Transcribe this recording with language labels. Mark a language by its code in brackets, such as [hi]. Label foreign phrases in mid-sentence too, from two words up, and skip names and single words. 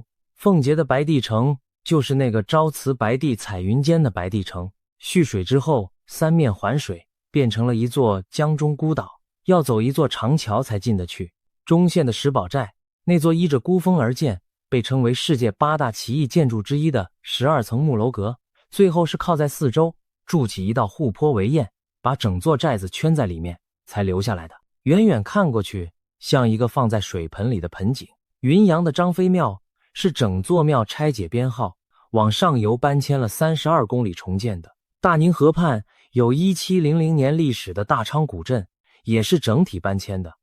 [zh] 奉節的白帝城就是那個朝辭白帝彩雲間的白帝城，蓄水之後三面環水，變成了一座江中孤島，要走一座長橋才進得去。中縣的石寶寨，那座依着孤峰而建，被稱為世界8大奇異建築之一的12層木樓閣，最後是靠在四周築起一道護坡圍堰，把整座寨子圈在裡面才留下來的。遠遠看過去像一個放在水盆裡的盆景。雲陽的張飛廟是整座廟拆解編號往上游搬遷了32公里重建的。大寧河畔有1700年歷史的大昌古鎮，也是整體搬遷的。